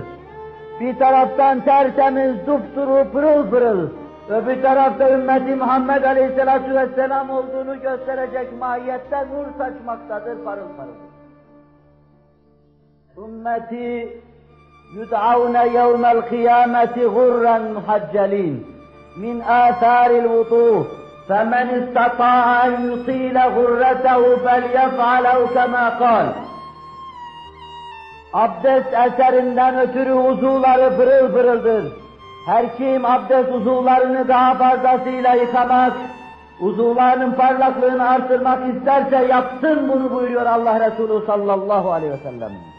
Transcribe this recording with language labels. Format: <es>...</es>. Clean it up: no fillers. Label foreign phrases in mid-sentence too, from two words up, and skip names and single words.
<tr>Bir taraftan tertemiz, dupduru, pırıl pırıl, öbür tarafta ümmeti Muhammed Aleyhisselatü Vesselam olduğunu gösterecek mahiyette nur saçmaktadır, parıl parıl.</tr> <ar>أمتي يدعون يوم القيامة غرا محجلين. من آثار الوضوء فمن استطاع أن يطيل غرته فليفعله كما قال.</ar> <tr>Abdest eserinden ötürü uzuvları pırıl pırıldır. Her kim abdest uzuvlarını daha fazlasıyla yıkamak, uzuvlarının parlaklığını artırmak isterse yapsın bunu buyuruyor Allah Resulü</tr> <ar>صلى الله عليه وسلم.</ar>